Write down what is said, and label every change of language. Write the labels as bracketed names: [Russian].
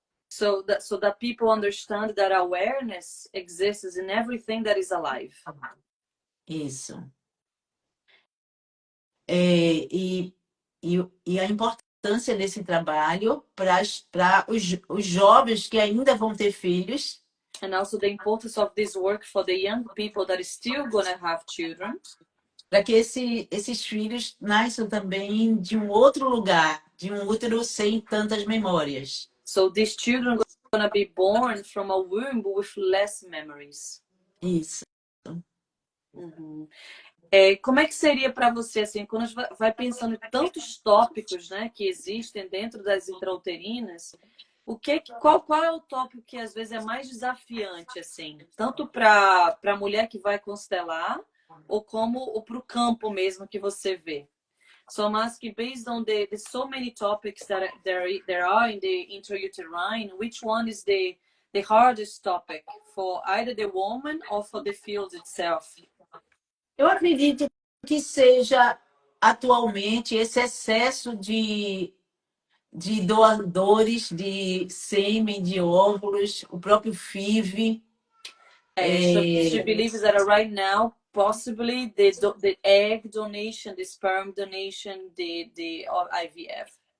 [English] So that people understand that awareness exists in everything that is alive. [Portuguese] Isso. E a importância desse trabalho para os jovens que ainda vão ter filhos. [English] And also the importance of this work for the young people that is still gonna have children. [Portuguese] Para que esses filhos nasçam também de um outro lugar, de um útero sem tantas memórias. [English] So these children are gonna be born from a womb with less memories. [Portuguese] Isso. Uhum. Como é que seria para você, assim, quando a gente vai pensando em tantos tópicos, né, que existem dentro das intrauterinas, qual é o tópico que às vezes é mais desafiante, assim, tanto para a mulher que vai constelar ou para o campo mesmo que você vê? [English] So I'm asking, based on the so many topics that there are in the intrauterine, which one is the hardest topic for either the woman or for the field itself? [Portuguese] Eu acredito que seja atualmente esse excesso de doadores de sêmen, de óvulos, o próprio FIV. [English] She believes that right now, possibly the egg donation, the sperm donation, the IVF.